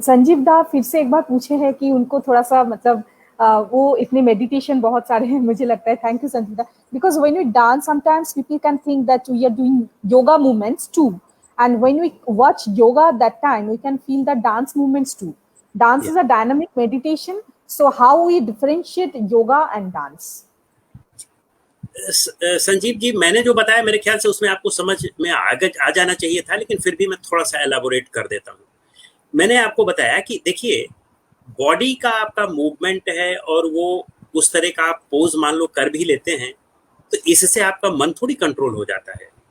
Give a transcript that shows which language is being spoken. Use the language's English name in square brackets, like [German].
[Hindi] संजीव दा फिर से एक बार पूछे हैं कि उनको थोड़ा सा मतलब वो इतने मेडिटेशन बहुत सारे हैं, मुझे लगता है। [English] Thank you Sanjeev da, because when we dance sometimes people can think that we are doing yoga movements too, and when we watch yoga at that time we can feel the dance movements too. Dance is a dynamic meditation, so how we differentiate yoga and dance? [Hindi] Sanjeev ji, मैंने जो बताया मेरे ख्याल से उसमें आपको समझ में आगे आ जाना चाहिए था, लेकिन फिर भी मैं थोड़ा सा एलाबोरेट कर देता हूँ। मैंने आपको बताया कि देखिए, बॉडी का आपका मूवमेंट है और वो उस तरह का आप पोज मान लो कर भी लेते हैं, तो इससे आपका मन थोड़ी कंट्रोल हो जाता है।